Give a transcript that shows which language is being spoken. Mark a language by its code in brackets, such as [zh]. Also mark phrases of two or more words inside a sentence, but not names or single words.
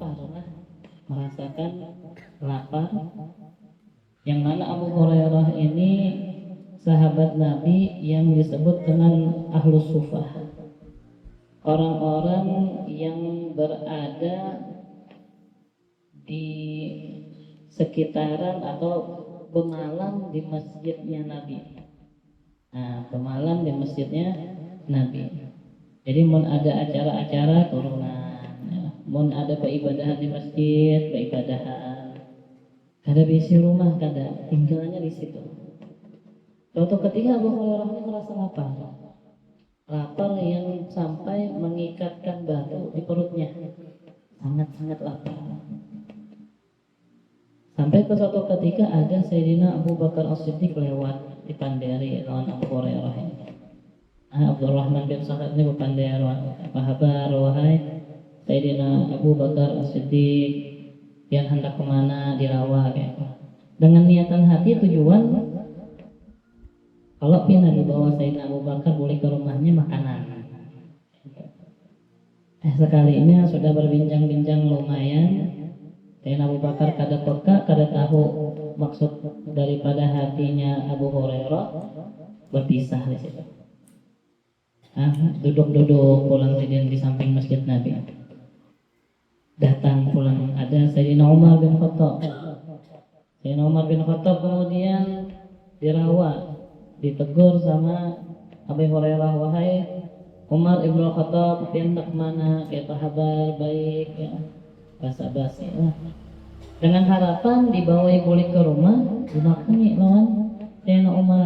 [id] lapar, yang mana Abu Hurairah ini sahabat Nabi yang disebut dengan Ahlus Sufah, orang-orang yang berada di sekitaran atau bermalam di masjidnya Nabi. Bermalam di masjidnya Nabi. [bjn] Jadi mun ada acara-acara turunan, mun ada peribadahan di masjid, peribadahan. Kada bisi rumah, kada tinggalnya di situ. [id] Suatu ketika Abu Hurairah ini merasa lapar. lapar yang sampai mengikatkan batu di perutnya, sangat-sangat lapar. Sampai ke suatu ketika ada Sayyidina Abu Bakar As-Siddiq lewat di panderi lawan Abu Hurairah ini. Abdurrahman bin Sakhar ini berpandai apa kabar wahai Sayyidina Abu Bakar As-Siddiq, yang hendak kemana dirawat ya. Dengan niatan hati tujuan kalau pina dibawa Sayyidina Abu Bakar boleh ke rumahnya makanan. Sekalinya sudah berbincang-bincang lumayan, Sayyidina Abu Bakar kada peka, kada tahu maksud daripada hatinya Abu Hurairah, berpisah di situ. Duduk-duduk pulang di samping masjid Nabi. Datang pulang ada Sayyidina Umar bin Khattab. Sayyidina Umar bin Khattab kemudian dirawat, ditegur sama Abu Hurairah, wahai Umar ibnu Khattab, hendak mana? Kita kabar baik ya. Basa-basi ya. Dengan harapan dibawa boleh ke rumah, dimakani lawan Sayyidina Umar.